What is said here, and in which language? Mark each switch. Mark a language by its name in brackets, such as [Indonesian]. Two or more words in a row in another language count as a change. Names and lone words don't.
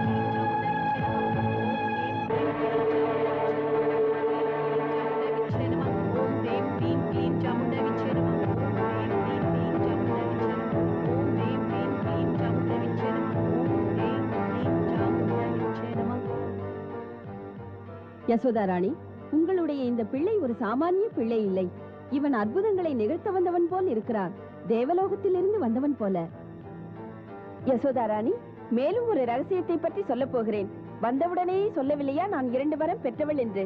[Sanskrit] क्लीं चामुंडा विच्छनम ओम ह्रीं ह्रीं क्लीं चामुंडा विच्छनम ओम ह्रीं ह्रीं क्लीं चामुंडा विच्छनम ओम ह्रीं ह्रीं चामुंडा विच्छनम. [Tamil] யசோதா ராணி, உங்களுடைய இந்த பிள்ளை ஒரு சாமானிய பிள்ளை இல்லை. இவன் அற்புதங்களை நிகழ்த்த வந்தவன் போல் இருக்கிறான். தேவலோகத்திலிருந்து வந்தவன் போல. யசோதா ராணி, மேலும் ஒரு ரகசியத்தை பற்றி சொல்ல போகிறேன். வந்தவுடனே சொல்லவில்லையா நான் 2 வரம் பெற்றவள் என்று?